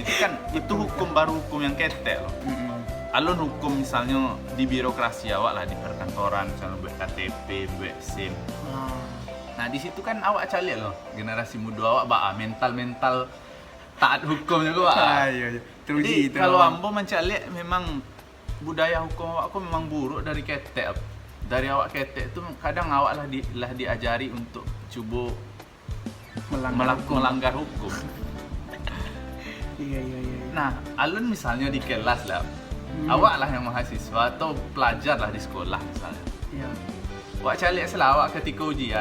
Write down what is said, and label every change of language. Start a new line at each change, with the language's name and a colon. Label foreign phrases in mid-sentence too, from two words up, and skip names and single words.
Minangkabau: Itu hukum baru hukum yang ketek loh. Alun hukum misalnya di birokrasi awak lah di perkantoran misalnya buat KTP, buat SIM. Nah di situ kan awak cari loh generasi muda awak mental taat hukum juga
Indonesian: Iya.
Minangkabau: Jadi kalau ambo mencari memang budaya hukum awak aku memang buruk dari ketek. Dari awak ketek itu kadang awak lah diajari untuk coba melanggar hukum.
Indonesian: Iya.
Minangkabau: Nah, alun misalnya di kelas lah, awak lah yang mahasiswa atau pelajar lah di sekolah misalnya.
Indonesian: Iya.
Minangkabau: Awak cari salah awak ketika ujian.